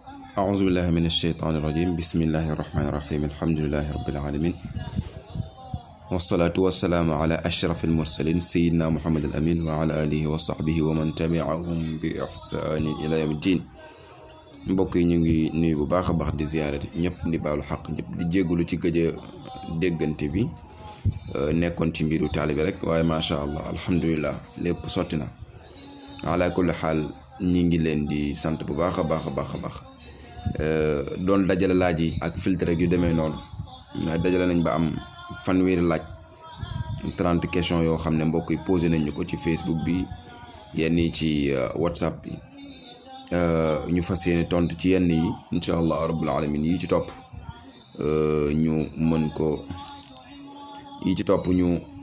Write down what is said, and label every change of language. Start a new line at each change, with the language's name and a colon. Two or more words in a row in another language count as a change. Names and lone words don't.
Arabic: أعوذ بالله من الشيطان الرجيم بسم الله الرحمن الرحيم الحمد لله رب العالمين والصلاة والسلام على أشرف المرسلين سيدنا محمد الأمين وعلى آله وصحبه ومن تبعهم بإحسان إلى يوم الدين
Wolof: mbokk yi ñu ngi nuyu bu baax a baax di ziyaare ñëpp di baalu xaq ñëpp di jégalu ci gëj a déggante bi nekkoon ci mbiru taalibe rek waaye
Arabic: ما شاء الله الحمد لله
Wolof: lépp sotti na
Arabic: على كل حال
Wolof: ñi ngi leen di sant bu baax a baax a baax a baax doon dajale laaj yi ak filtre rek yu demee noonu dajale nañ ba am fanweeri laaj 30 questions yoo xam ne mbokk yi posé nañ ñu ko ci Facebook bi yenn yi ci WhatsApp bi ñu fas yéene tontu ci yenn yi
Arabic: إن شاء الله رب العالمين
Wolof: yi ci topp ñu mën ko yi ci topp ñu